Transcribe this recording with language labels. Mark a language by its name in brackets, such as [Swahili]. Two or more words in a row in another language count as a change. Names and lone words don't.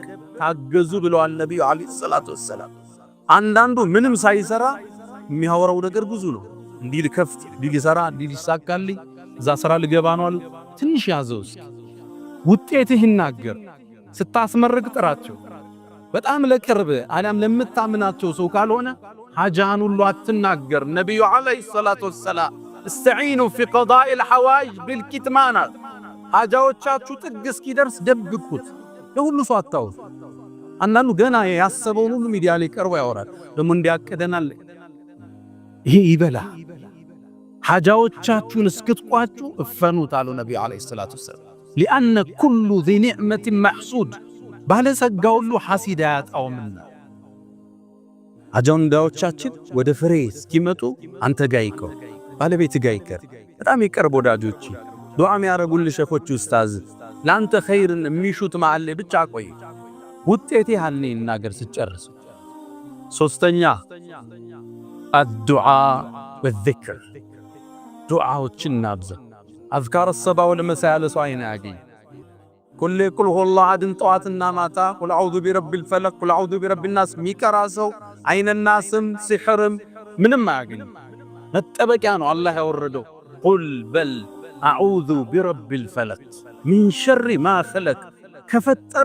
[Amharic] ታገዙ ብለዋል ነብዩ [Arabic] عليه الصلاة والسلام። [Amharic] አንዳንዱ ምንም ሳይሰራ የሚያወራው ነገር ብዙ ነው። እንዲህ ልከፍት፣ እንዲህ ልሰራ፣ እንዲህ ሊሳካልኝ፣ እዛ ስራ ልገባ ነው አሉ። ትንሽ ያዘው እስኪ ውጤትህ ይናገር። ስታስመርቅ ጥራቸው። በጣም ለቅርብ አሊያም ለምታምናቸው ሰው ካልሆነ ሐጃን ሁሉ አትናገር። ነብዩ [Arabic] عليه الصلاة والسلام استعينوا في قضاء الحوائج بالكتمان። [Amharic] ሐጃዎቻችሁ ጥግ እስኪደርስ ደብቁት፣ ለሁሉ ሰው አታውሩ። አንዳንዱ ገና ያሰበውን ሁሉ ሚዲያ ላይ ቀርቦ ያወራል። ደሞ እንዲያቀደናል ይሄ ይበላ። ሐጃዎቻችሁን እስክትቋጩ እፈኑት አሉ ነብዩ [Arabic] عليه الصلاة والسلام። لأن كل ذي نعمة محسود [Amharic] ባለጸጋ ሁሉ ሐሲድ አያጣውምና። ሐጃዎቻችን ወደ ፍሬ እስኪመጡ አንተ ጋር ይቀር፣ ባለቤት ጋር ይቀር፣ በጣም ይቀርብ ወዳጆች፣ ዱዓ የሚያረጉልህ ሸኾች ኡስታዝ፣ ላንተ ኸይርን የሚሹት መሃል ላይ ብቻ ቆይ። ውጤት ያህል ይናገር ሲጨርስ። ሶስተኛ [Arabic] الدعاء والذكر። [Amharic] ዱዓዎችን እናብዛ። [Arabic] أذكار الصباح والمساء [Amharic] ለሰው አይን ያገኝ ኩል [Arabic] قل هو الله أحد [Amharic] ጠዋትና ማታ [Arabic] قل أعوذ برب الفلق قل أعوذ برب الناس [Amharic] ሚቀራ ሰው አይንና ስም ሲሕርም ምንም አያገኝ። መጠበቂያ ነው አላህ ያወረደው። ቁል በል [Arabic] أعوذ برب الفلق من شر ما خلق፣ [Amharic] ከፈጠረው